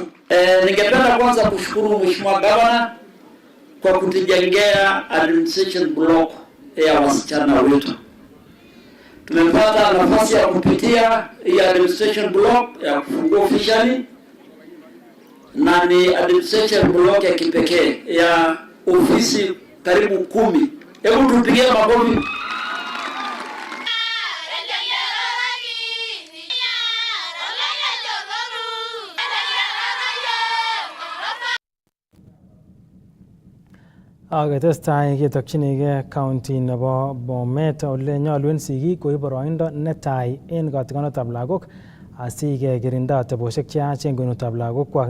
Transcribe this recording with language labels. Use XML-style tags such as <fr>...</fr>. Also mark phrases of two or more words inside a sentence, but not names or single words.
<sw>Ningependa kwanza kushukuru Mheshimiwa Governor kwa kutujengea</sw> <en>administration block</en> <sw>ya wasichana wetu. Tumepata nafasi ya kupitia hii</sw> <en>administration block</en> <sw>ya kufungua officially, na ni</sw> <en>administration block</en> <sw>ya kipekee ya ofisi karibu 10. Hebu tupigie makofi.</sw> <kln>Aketestai ketokchinigei county nebo Bomet ole nyolu en sigik koib boroindo netai en kotikonetab lagok asikekirinda atebosiek cheyach en kwenutab lagokwak.</kln>